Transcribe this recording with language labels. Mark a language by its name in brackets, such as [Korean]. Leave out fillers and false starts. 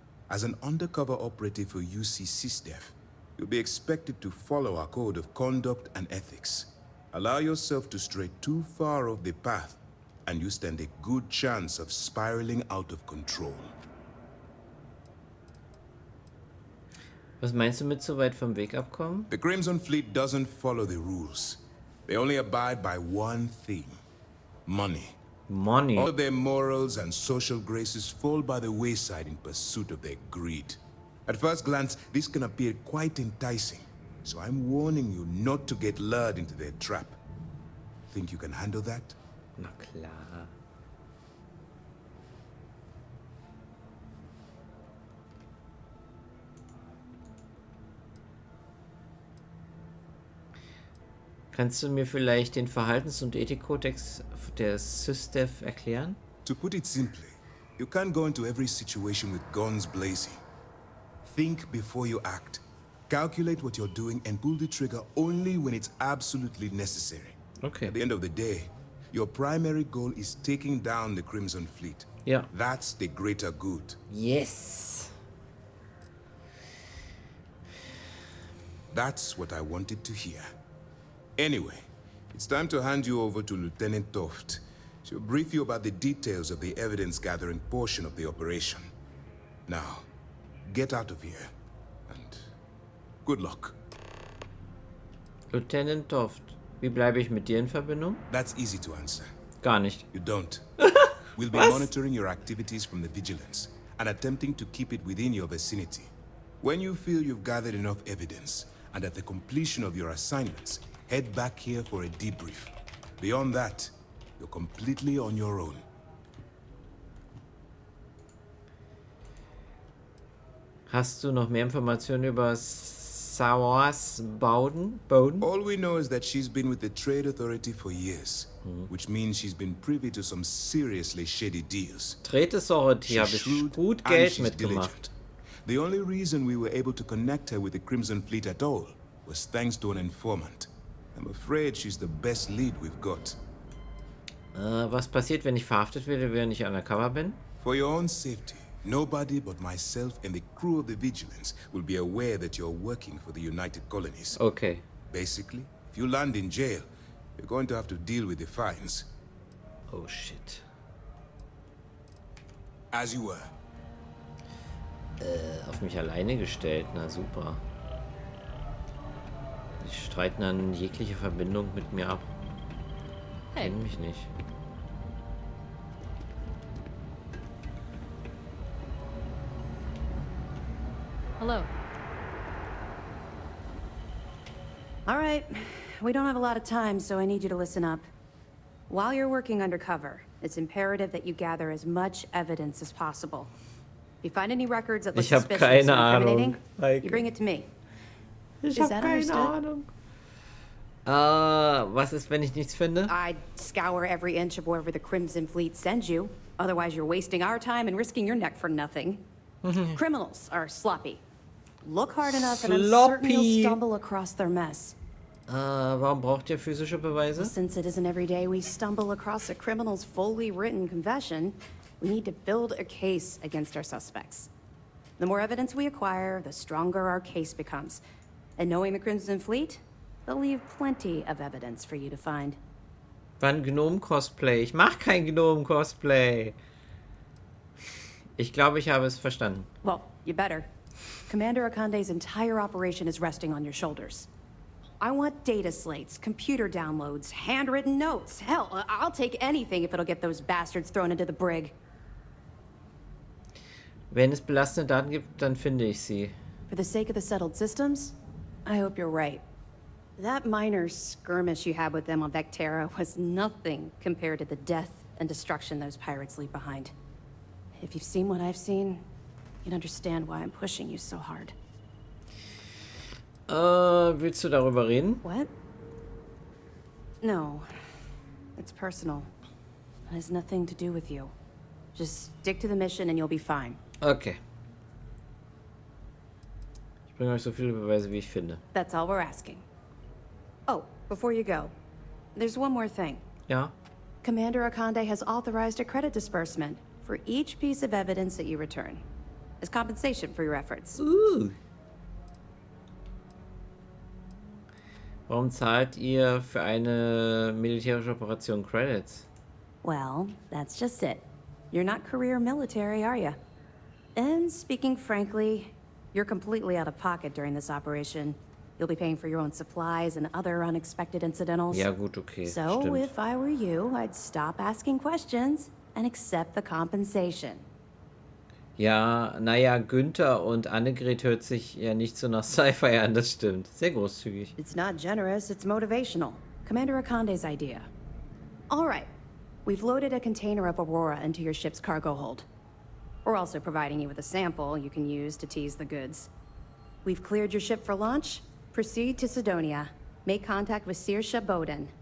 [English] As an undercover operative for UC SysDef, you'll be expected to follow our code of conduct and ethics. Allow yourself to stray too far off the path, and you stand a good chance of spiraling out of control. [German] Was meinst du mit so weit vom Weg abkommen? [English] The Crimson Fleet doesn't follow the rules. They only abide by one thing: money. Money. All their morals and social graces fall by the wayside in pursuit of their greed. At first glance, this can appear quite enticing, so I'm warning you not to get lured into their trap. Think you can handle that? [German] Na klar. Kannst du mir vielleicht den Verhaltens- und Ethikkodex der SysDef erklären? [English] To put it simply, you can't go into every situation with guns blazing. Think before you act. Calculate what you're doing and pull the trigger only when it's absolutely necessary. Okay. At the end of the day, your primary goal is taking down the Crimson Fleet. [German] Ja. [English] That's the greater good. Yes. That's what I wanted to hear. Anyway, it's time to hand you over to Lieutenant Toft. She'll brief you about the details of the evidence-gathering portion of the operation. Now, get out of here, and good luck. [German] Lieutenant Toft, wie bleibe ich mit dir in Verbindung? [English] That's easy to answer. [German] Gar nicht. [English] You don't. We'll be [German] Was? [English] monitoring your activities from the vigilance and attempting to keep it within your vicinity. When you feel you've gathered enough evidence, and at the completion of your assignments, head back here for a debrief. Beyond that, you're completely on your own. [German] Hast du noch mehr Informationen über Sawas Bowden? [English] All we know is that she's been with the Trade Authority for years, which means she's been privy to some seriously shady deals. [German] Trade Authority habe [English] She's [German] ich [English] shrewd [German] gut [English] and [German] Geld [English] she's [German] mitgemacht. [English] diligent. The only reason we were able to connect her with the Crimson Fleet at all was thanks to an informant. I'm afraid she's the best lead we've got. [German] Was passiert, wenn ich verhaftet werde, während ich undercover bin? [English] For your own safety, nobody but myself and the crew of the Vigilance will be aware that you're working for the United Colonies. Okay. Basically, if you land in jail, you're going to have to deal with the fines. Oh shit. As you were. [German] Auf mich alleine gestellt, na super. Die streiten dann jegliche Verbindung mit mir ab. Hey. Kennen mich nicht. [English] Hello. All right. We don't have a lot of time, so I need you to listen up. While you're working undercover, it's imperative that you gather as much evidence as possible. If you find any records that look [German] Ich hab [English] suspicious [German] keine [English] or [German] Ahnung. [English] incriminating, [German] Heike. [English] you bring it to me. [German] Ich habe keine Ahnung. Was ist, wenn ich nichts finde? [English] I'd scour every inch of wherever the Crimson Fleet sends you. Otherwise, you're wasting our time and risking your neck for nothing. Criminals are sloppy. Look hard enough and I'm certain you'll stumble across their mess. [German] Warum braucht ihr physische Beweise? [English] Well, since it isn't every day we stumble across a criminal's fully written confession, we need to build a case against our suspects. The more evidence we acquire, the stronger our case becomes. And knowing the Crimson Fleet, they'll leave plenty of evidence for you to find. [German] Wann Gnome-Cosplay? Ich mach kein Gnome-Cosplay. Ich glaube, ich habe es verstanden. [English] Well, you better. Commander Akande's entire operation is resting on your shoulders. I want data slates, computer downloads, handwritten notes. Hell, I'll take anything if it'll get those bastards thrown into the brig. [German] Wenn es belastende Daten gibt, dann finde ich sie. [English] For the sake of the settled systems, I hope you're right. That minor skirmish you had with them on Vectera was nothing compared to the death and destruction those pirates leave behind. If you've seen what I've seen, you'd understand why I'm pushing you so hard. [German] Willst du darüber reden? [English] What? No. It's personal. It has nothing to do with you. Just stick to the mission and you'll be fine. Okay. [German] Ich bringe euch so viele Beweise, wie ich finde. [English] That's all we're asking. Oh, before you go, there's one more thing. [German] Ja? [English] Commander Akande has authorized a credit disbursement for each piece of evidence that you return, as compensation for your efforts. Ooh. [German] Warum zahlt ihr für eine militärische Operation Credits? [English] Well, that's just it. You're not career military, are you? And speaking frankly, you're completely out of pocket during this operation. You'll be paying for your own supplies and other unexpected incidentals. [German] Ja gut, okay. [English] So, [German] stimmt. [English] if I were you, I'd stop asking questions and accept the compensation. [German] Ja, naja, Günther und Annegret hört sich ja nicht so nach Sci-Fi an, das stimmt. Sehr großzügig. [English] It's not generous, it's motivational. Commander Akande's idea. All right. We've loaded a container of Aurora into your ship's cargo hold. We're also providing you with a sample you can use to tease the goods. We've cleared your ship for launch. Proceed to Sidonia. Make contact with Saoirse Bowden.